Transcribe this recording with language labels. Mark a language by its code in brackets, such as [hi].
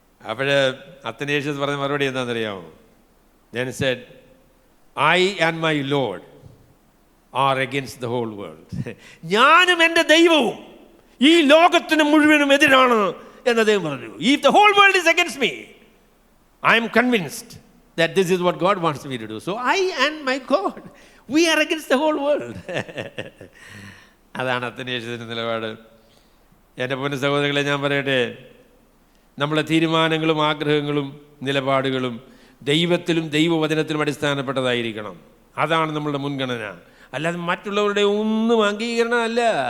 [ml] അപ്പോൾ അത്തനേഷ്യസ് പറഞ്ഞ മറുപടി എന്താണെന്നറിയാമോ? [en] Then said, I and my Lord are against the whole world. [ml] ഞാനും എൻ്റെ ദൈവവും ഈ ലോകത്തിന് മുഴുവനും എതിരാണ് എന്ന് അദ്ദേഹം പറഞ്ഞു. [en] If the whole world is against me, I am convinced that this is what God wants me to do. So I and my God, we are against the whole world. [ml] അതാണ് അത്തനേഷ്യസിൻ്റെ നിലപാട്. എൻ്റെ പൊന്നു സഹോദരങ്ങളെ, ഞാൻ പറയട്ടെ, നമ്മളെ തീരുമാനങ്ങളും ആഗ്രഹങ്ങളും നിലപാടുകളും ദൈവത്തിലും ദൈവവചനത്തിലും അടിസ്ഥാനപ്പെട്ടതായിരിക്കണം. അതാണ് നമ്മളുടെ മുൻഗണന. അല്ലാതെ മറ്റുള്ളവരുടെ ഒന്നും അംഗീകരണമല്ല.